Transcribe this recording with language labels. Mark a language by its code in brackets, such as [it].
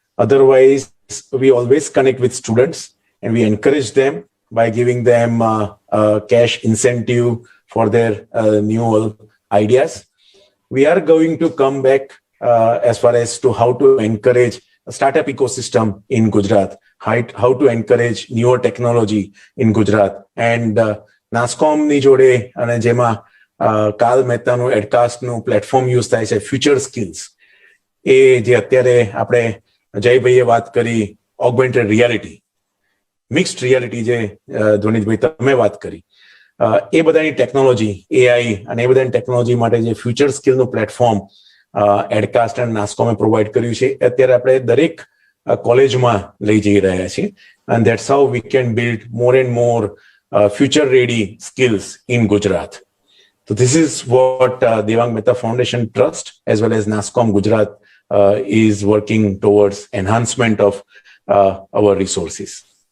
[en] Otherwise, we always connect with students and we encourage them by giving them cash incentive for their new ideas. We are going to come back as far as to how to encourage a startup ecosystem in Gujarat, how to encourage newer technology in Gujarat. [gu] And NASSCOM ની જોડે અને જેમાં કાલ મહેતાનું એડકાસ્ટનું platform use થાય છે, future skills, એ જે અત્યારે આપણે જયભાઈએ વાત કરી, ઓગમેન્ટેડ રિયાલિટી, મિક્સ્ડ રિયાલિટી જે ધ્વનિતભાઈ તમે વાત કરી, એ બધાની ટેકનોલોજી, AI અને એ બધાની ટેકનોલોજી માટે જે ફ્યુચર સ્કિલનું પ્લેટફોર્મ એડકાસ્ટ અને નાસ્કોમે પ્રોવાઈડ કર્યું છે, અત્યારે આપણે દરેક કોલેજમાં લઈ જઈ રહ્યા છીએ. [en] And that's how we can build more and more future ready skills in Gujarat. So this is what Devang Mehta Foundation Trust as well as NASSCOM Gujarat is working towards enhancement of our resources.